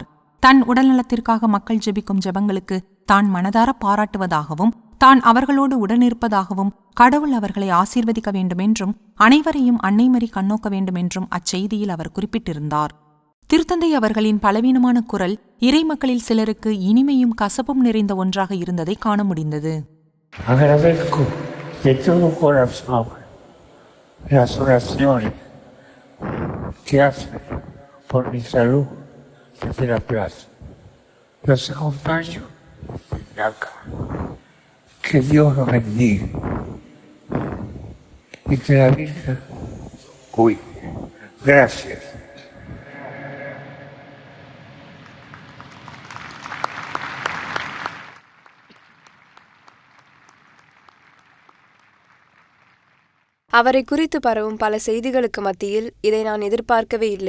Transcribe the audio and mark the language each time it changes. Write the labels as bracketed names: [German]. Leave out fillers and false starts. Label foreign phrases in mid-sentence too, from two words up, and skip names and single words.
[Tamil] தன் உடல்நலத்திற்காக மக்கள் ஜெபிக்கும் ஜெபங்களுக்கு தான் மனதார பாராட்டுவதாகவும் தான் அவர்களோடு உடனிருப்பதாகவும் கடவுள் அவர்களை ஆசீர்வதிக்க வேண்டுமென்றும் அனைவரையும் அன்னை மரி கண்ணோக்க வேண்டுமென்றும் அச்செய்தியில் அவர் குறிப்பிட்டிருந்தார். திருத்தந்தை அவர்களின் பலவீனமான குரல் இறை மக்களில் சிலருக்கு இனிமையும் கசப்பும் நிறைந்த ஒன்றாக இருந்ததை காண முடிந்தது. [Spanish] De todo corazón, las oraciones que hacen por mi salud desde la plaza. Los acompaño desde acá. Que Dios los bendiga y que la Virgen cuide. Gracias. [Tamil] அவரை குறித்து பரவும் பல செய்திகளுக்கு மத்தியில் இதை நான் எதிர்பார்க்கவே இல்லை.